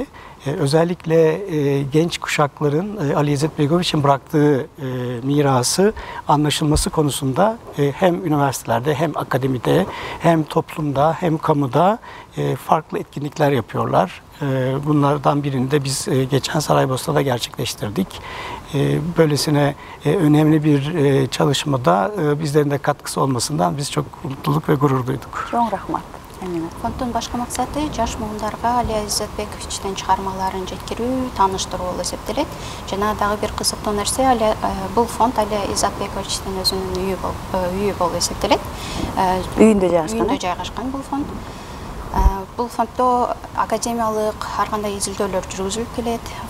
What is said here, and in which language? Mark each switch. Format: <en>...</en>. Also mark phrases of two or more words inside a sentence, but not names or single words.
<tr>Özellikle genç kuşakların Alija Izetbegović'in bıraktığı mirası anlaşılması konusunda hem üniversitelerde hem akademide hem toplumda hem kamuda farklı etkinlikler yapıyorlar. Bunlardan birini de biz geçen Saraybosna'da gerçekleştirdik. Böylesine önemli bir çalışmada bizlerin de katkısı olmasından biz çok mutluluk ve gurur duyduk.</tr> <ky>Чоң рахмат. Fondдун башкы максаты жаш муундарга Алija Izetbegovićтин чыгармаларын жеткирүү, тааныштыруу болуп эсептелет. Жана дагы бир кызыктуу нерсе, бул фонд Алija Izetbegovićтин өзүнүн үйү болуп эсептелет. Үйүндө жайгашкан бул фонд. Бул фонддо академиялык ар кандай изилдөөлөр жүргүзүлүп келет.</ky>